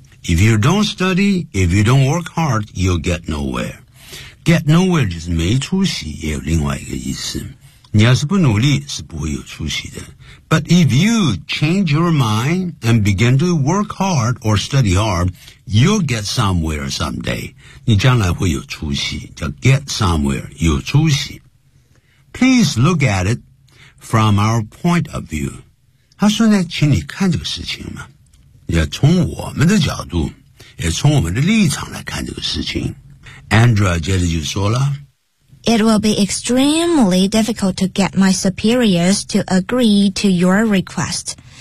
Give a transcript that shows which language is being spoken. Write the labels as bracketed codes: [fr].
[en] If you don't study， if you don't work hard， you'll get nowhere。 Get nowhere [zh] 就是没出息，也有另外一个意思。你要是不努力，是不会有出息的。 [en] But if you change your mind and begin to work hard or study hard, you'll get somewhere someday. [zh] 你将来会有出息，叫 [en] get somewhere, [zh] 有出息。 [en] Please look at it from our point of view. [zh] 他说呢，请你看这个事情嘛，也从我们的角度，也从我们的立场来看这个事情。 Andrea 接着就说了 [en] It will be extremely difficult to get my superiors to agree to your request.